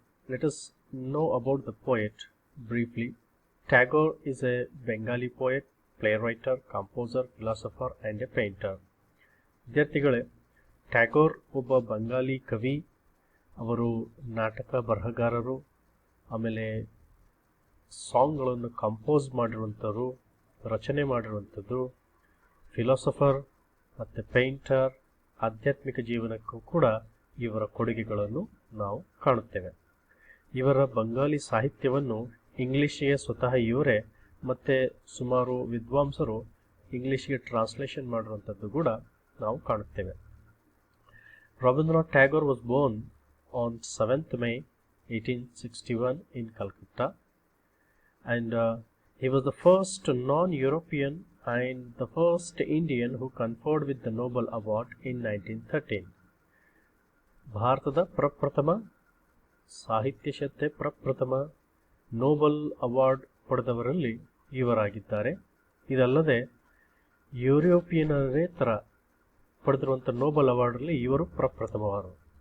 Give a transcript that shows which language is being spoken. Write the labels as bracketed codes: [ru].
[en] Let us know about the poet briefly. Tagore is a Bengali poet, playwright, composer, philosopher and a painter. [kn] ವಿದ್ಯಾರ್ಥಿಗಳೇ, ಟ್ಯಾಗೋರ್ ಒಬ್ಬ ಬಂಗಾಲಿ ಕವಿ. ಅವರು ನಾಟಕ ಬರಹಗಾರರು, ಆಮೇಲೆ ಸಾಂಗ್ಗಳನ್ನು ಕಂಪೋಸ್ ಮಾಡಿರುವಂಥವ್ರು, ರಚನೆ ಮಾಡಿರುವಂಥದ್ದು, ಫಿಲಾಸಫರ್ ಮತ್ತು ಪೇಂಟರ್. ಆಧ್ಯಾತ್ಮಿಕ ಜೀವನಕ್ಕೂ ಕೂಡ ಇವರ ಕೊಡುಗೆಗಳನ್ನು ನಾವು ಕಾಣುತ್ತೇವೆ. ಇವರ ಬಂಗಾಲಿ ಸಾಹಿತ್ಯವನ್ನು ಇಂಗ್ಲಿಷಿಗೆ ಸ್ವತಃ ಇವರೇ ಮತ್ತು ಸುಮಾರು ವಿದ್ವಾಂಸರು ಇಂಗ್ಲಿಷ್ಗೆ ಟ್ರಾನ್ಸ್ಲೇಷನ್ ಮಾಡಿರುವಂಥದ್ದು ಕೂಡ ನಾವು ಕಾಣುತ್ತೇವೆ. [en] Rabindranath Tagore was born on 7th May 1861 in Calcutta, and he was the first non-European and the first Indian who conferred with the Nobel Award in 1913. [kn] ಭಾರತದ ಪ್ರಪ್ರಥಮ ಸಾಹಿತ್ಯ ಕ್ಷೇತ್ರ ಪ್ರಪ್ರಥಮ ನೋಬೆಲ್ ಅವಾರ್ಡ್ ಪಡೆದವರಲ್ಲಿ ಇವರಾಗಿದ್ದಾರೆ. ಇದಲ್ಲದೆ ಯುರೋಪಿಯನರೇ ಥರ ಪಡೆದಿರುವಂಥ ನೋಬೆಲ್ ಅವಾರ್ಡಲ್ಲಿ ಇವರು ಪ್ರಪ್ರಥಮವಾದರು.